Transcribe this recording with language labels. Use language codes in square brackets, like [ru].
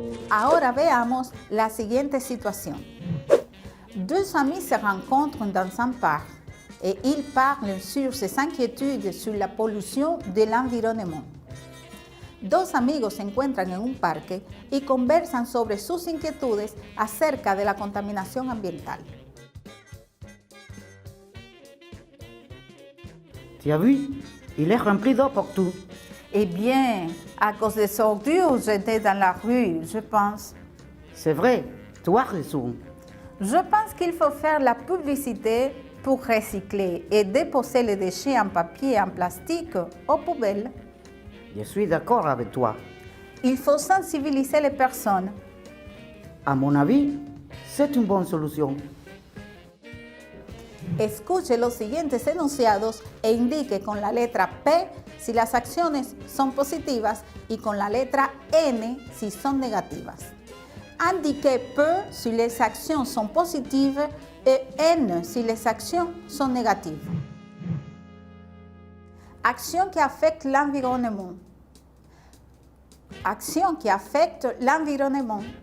[es] Ahora veamos la siguiente situación. [fr] Deux amis se rencontrent dans un parc et ils parlent sur ses inquiétudes sur la pollution de l'environnement. [es] Dos amigos se encuentran en un parque y conversan sobre sus inquietudes acerca de la contaminación ambiental. [fr] Tu as vu? Il est rempli d'eau partout. Eh bien, à cause des ordures jetées dans la rue, je pense. C'est vrai, tu as raison. Je pense qu'il faut faire la publicité pour recycler et déposer les déchets en papier et en plastique aux poubelles. Je suis d'accord avec toi. Il faut sensibiliser les personnes. À mon avis, c'est une bonne solution. [es] Escuche los siguientes enunciados e indique con la letra P si las acciones son positivas y con la letra N si son negativas. [fr] Indiquez P si les actions sont positives et N si les actions sont négatives. Action qui affecte l'environnement. Action qui affecte l'environnement.